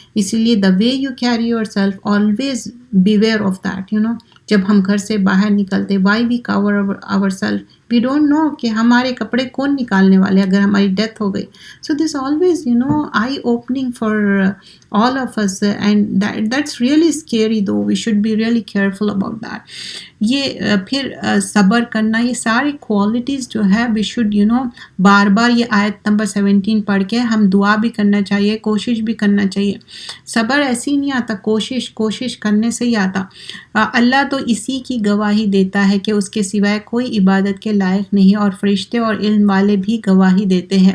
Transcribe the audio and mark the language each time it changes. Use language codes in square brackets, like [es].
[en] इसीलिए the way you carry your self always beware of that. You know, [hi] जब हम घर से बाहर निकलते, [en] why we cover our self, we don't know [hi] कि हमारे कपड़े कौन निकालने वाले अगर हमारी डेथ हो गई. [en] So this always you know I opening for all of us, and that's really scary though. We should be really careful about that. [hi] ये फिर सब्र करना, ये सारी क्वालिटीज़ जो है [en] we should you know [hi] बार बार ये आयत नंबर 17 पढ़ के हम दुआ भी करना चाहिए, कोशिश भी करना चाहिए. सब्र ऐसे ही नहीं आता, कोशिश करने से ही आता. अल्लाह तो इसी की गवाही देता है कि उसके सिवाय कोई इबादत के लायक नहीं, और फरिश्ते और इल्म वाले भी गवाही देते हैं.